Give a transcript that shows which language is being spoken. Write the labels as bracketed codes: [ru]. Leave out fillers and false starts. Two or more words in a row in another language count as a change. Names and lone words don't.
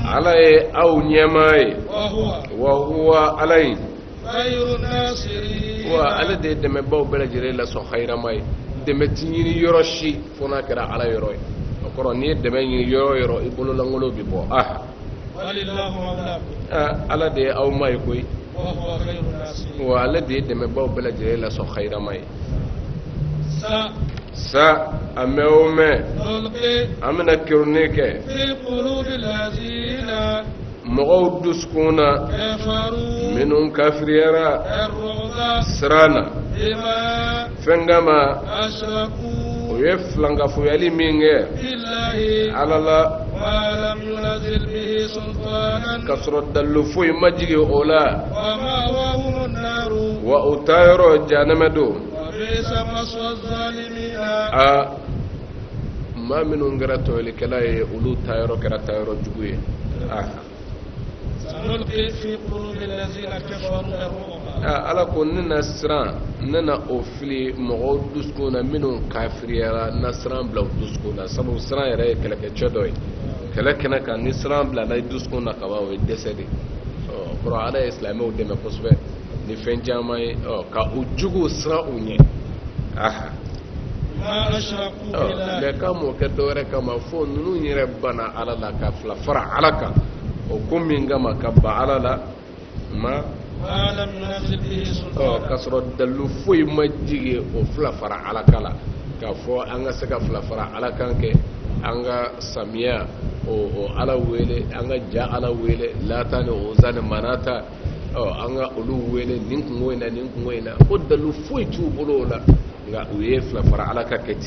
[bm] ala ye aw ɲɛmaa ye [ar] وهو [bm] ala ye [ar] خير الناصرين [bm] wa ale de ye dɛmɛbaw bɛɛ lajɛlen lasɔn hayrama ye dɛmɛ ti ɲini yɔrɔ si fo n'a kɛra ala yɔrɔ ye o kɔrɔ n'i ye dɛmɛ ɲini yɔrɔ o yɔrɔ i bololangolo bi bɔ aha [ar] ولله مولاكم [bm] ala de ye aw ma ye koyi [ar] وهو خير الناصرين [bm] wa ale de ye dɛmɛbaw bɛɛ lajɛlen lasɔn hayrama ye sa a mɛn o mɛn nulqi an bɛna kiruni kɛ [ar] في قلوب الذين [bm] mɔgɔw dusukun na kafaru minnu kafiriyara ar-ru'ba siran na bima fɛn kama ashraku o ye filankafoyali min kɛ billahi ala la [ar] ما لم ينزل به سلطانا [bm] ka sɔrɔ dalilu foyi ma jigin o la [ar] ومأواهم النار [bm] wa o taa yɔrɔ jahanɛmɛ don [ar] وبئس مثوى الظالمين [bm] a maa minnu kɛra tɔɲɔlikɛla ye olu taa yɔrɔ kɛra taa yɔrɔ jugu ye [ar] سنلقي في قلوب الذين كفروا الرعب [bm] ala ko ne na siran ne na o fili mɔgɔw dusukun na minnu kafiriyara na siran bila u dusukun na sabu siran yɛrɛ ye kɛlɛkɛcɛ dɔ ye kɛlɛ kɛnɛ kan ni siran bilala i dusukun na kaban o ye dɛsɛ de kɔrɔ ala ye silamɛw dɛmɛ kosɛbɛ ni fɛn caman ye ka u jugu siran u ɲɛ [ar] ما أشركوا بالله [bm] mɛ k'a m'o kɛ dɔwɛrɛ kama fo ninnu yɛrɛ bana ala la ka fila fara ala kan o ko min kama ka ban ala la ma [ar] لم ينزل به سلطانا [bm] ka sɔrɔ dalilu foyi ma jigin o fila fara ala kan la k'a fɔ an ka se ka fila fara ala kan kɛ an ka samiya o ala wele an ka ja ala wele lata ni oza ni manata an ka olu wele nin kungo in na nin kungo in na o dalilu foyi t'u bolo o la nka u ye fila fara ala ka kɛ ten